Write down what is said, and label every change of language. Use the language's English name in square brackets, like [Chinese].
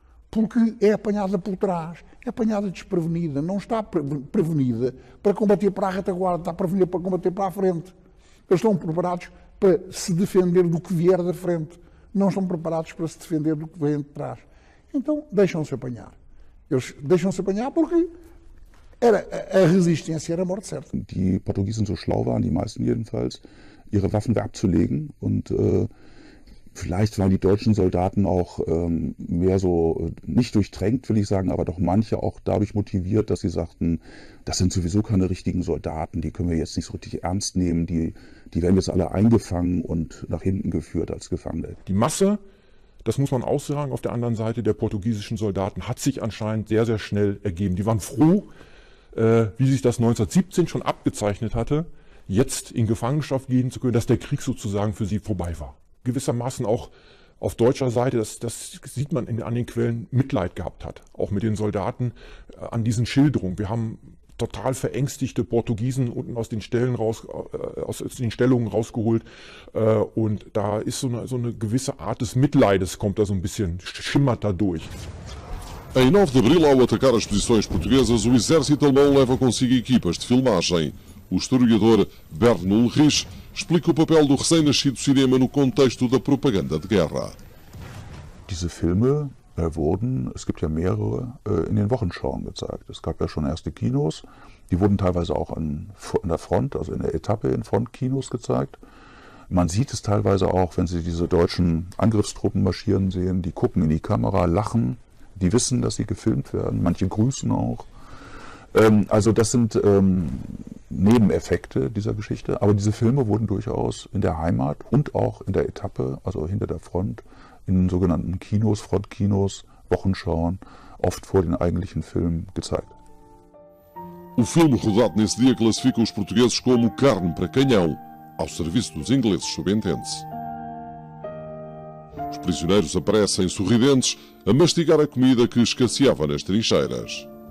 [Portuguese] Porque é apanhada por trás, é apanhada desprevenida, não está prevenida para combater para a retaguarda, está prevenida para combater para a frente. Eles estão preparados para se defender do que vier da frente, não estão preparados para se defender do que vem de trás. Então deixam-se apanhar. Eles deixam-se apanhar porque a resistência era a morte certa. [German] Die Portugiesen so schlau waren, die meisten jedenfalls, ihre Waffen wegzulegen und vielleicht waren die deutschen Soldaten auch mehr so, nicht durchtränkt, will ich sagen, aber doch manche auch dadurch motiviert, dass sie sagten, das sind sowieso keine richtigen Soldaten, die können wir jetzt nicht so richtig ernst nehmen, die werden jetzt alle eingefangen und nach hinten geführt als Gefangene. Die Masse, das muss man auch sagen, auf der anderen Seite der portugiesischen Soldaten hat sich anscheinend sehr, sehr schnell ergeben. Die waren froh, wie sich das 1917 schon abgezeichnet hatte, jetzt in Gefangenschaft gehen zu können, dass der Krieg sozusagen für sie vorbei war. Gewissermaßen auch auf deutscher Seite, das sieht man an den Quellen, Mitleid gehabt hat. Auch mit den Soldaten an diesen Schilderungen. Wir haben total verängstigte Portugiesen unten aus den Stellungen rausgeholt. Und da ist so eine gewisse Art des Mitleides, kommt da so ein bisschen, schimmert da durch. [Portuguese] Em 9 de Abril, ao atacar as posições portuguesas, o exército alemão leva consigo equipas de filmagem. O historiador Bernd Ulrich explica o papel do recém-nascido cinema no contexto da propaganda de guerra. [German] Diese Filme es gibt ja mehrere, in den Wochenschauen gezeigt. Es gab ja schon erste Kinos, die wurden teilweise auch an der Front, also in der Etappe in Frontkinos gezeigt. Man sieht es teilweise auch, wenn Sie diese deutschen Angriffstruppen marschieren sehen, die gucken in die Kamera, lachen, die wissen, dass sie gefilmt werden, manche grüßen auch. Also das sind Nebeneffekte dieser Geschichte, aber diese Filme wurden durchaus in der Heimat und auch in der Etappe, also hinter der Front, in sogenannten Kinos, Frontkinos, Wochenschauen, oft vor den eigentlichen Filmen gezeigt. [Portuguese] O filme rodado nesse dia classifica os portugueses como carne para canhão, ao serviço dos ingleses, subentende-se. Os prisioneiros aparecem sorridentes a mastigar a comida que escasseava nas trincheiras.